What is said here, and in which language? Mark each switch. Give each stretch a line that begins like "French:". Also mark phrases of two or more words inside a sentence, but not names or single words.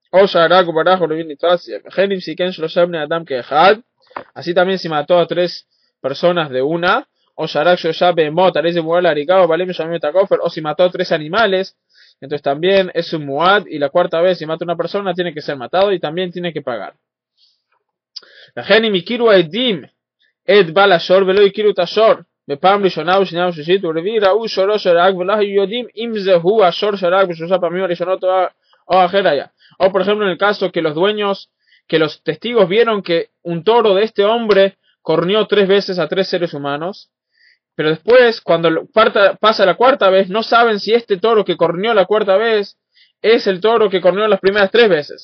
Spanish: Así también si mató a 3 personas de una, o si mató a 3 animales, entonces también es un muad, y la 4ª vez si mata a una persona tiene que ser matado y también tiene que pagar.
Hebrew: בפעם ראשונה ושנייה ושלישית ורביעי ראו שורו שרק ולא היו יודעים אם זהו השור שרק בשלושה פעמים הראשונות o אחר היה.
Spanish: O por ejemplo en el caso que los testigos vieron que un toro de este hombre corneó 3 veces a 3 seres humanos, pero después cuando pasa la 4ª vez no saben si este toro que corneó la 4ª vez es el toro que corneó las primeras 3 veces.